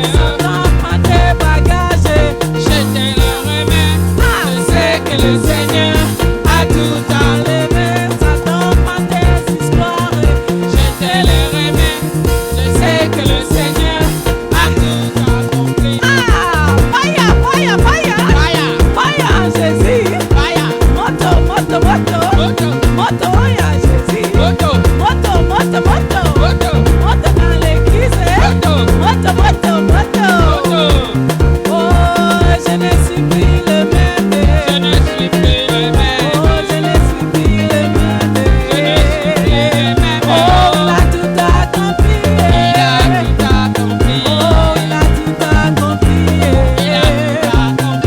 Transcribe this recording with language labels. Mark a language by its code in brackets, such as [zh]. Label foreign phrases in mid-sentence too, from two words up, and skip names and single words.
[fr] Satan prend tes bagages. Je te le remets. Je sais que le Seigneur a tout enlevé. Satan prend tes histoires. Je te le remets. Je sais que le Seigneur a Tout accompli. [en] Ah, fire, fire, fire. Fire. [fr] Fire en Jésus. [en] Fire. [ln] Moto, moto, moto. Moto. [fr] Moto en Jésus. [ln] Moto. Moto, moto, moto. Moto. [fr] Moto dans l'église. [ln] Moto. Moto, moto, moto. Moto. [fr] Oh, je ne suis plus le même. Je ne suis plus le même. Oh, je ne suis plus le même. Je ne suis plus le même. Oh, il a tout accompli. Il a tout accompli. Oh, il a tout accompli. Il a tout accompli.